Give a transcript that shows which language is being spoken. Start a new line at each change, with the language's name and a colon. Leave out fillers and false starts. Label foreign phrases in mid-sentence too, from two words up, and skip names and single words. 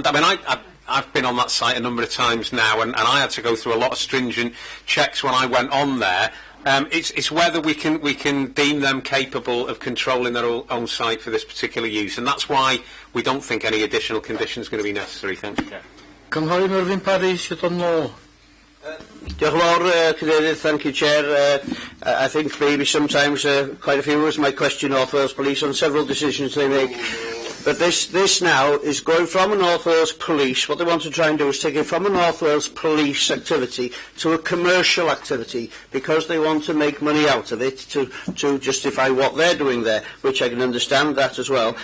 English: I mean, I've been on that site a number of times now, and I had to go through a lot of stringent checks when I went on there. It's whether we can deem them capable of controlling their own site for this particular use, and that's why we don't think any additional conditions are going to be necessary. Thank you.
Welsh: Cynghorydd Mervyn Parry, sydd o'n nôl. Diolch yn fawr, Cadeirydd.
English: Thank you, Chair. I think maybe sometimes quite a few of us might question North Wales Police on several decisions they make. But this now is going from a North Wales Police. What they want to try and do is take it from a North Wales Police activity to a commercial activity, because they want to make money out of it to justify what they're doing there, which I can understand that as well.